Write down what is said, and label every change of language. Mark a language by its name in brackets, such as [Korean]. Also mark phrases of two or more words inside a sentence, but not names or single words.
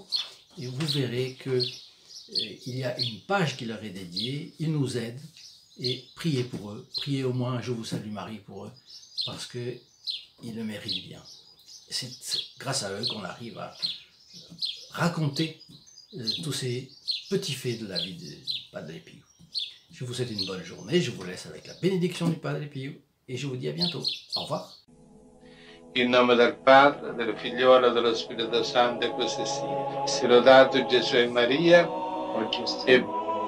[French] Et vous verrez que il y a une page qui leur est dédiée, ils nous aident, et priez pour eux, priez au moins Je vous salue Marie pour eux, parce qu'ils le méritent bien. C'est grâce à eux qu'on arrive à raconter tous ces petits faits de la vie du Padre Pio. Je vous souhaite une bonne journée, je vous laisse avec la bénédiction du Padre Pio, et je vous dis à bientôt. Au revoir. [Italian] In nome del Padre, del Figliolo e dello Spirito Santo, e così sia. Sia lodato Gesù e Maria, e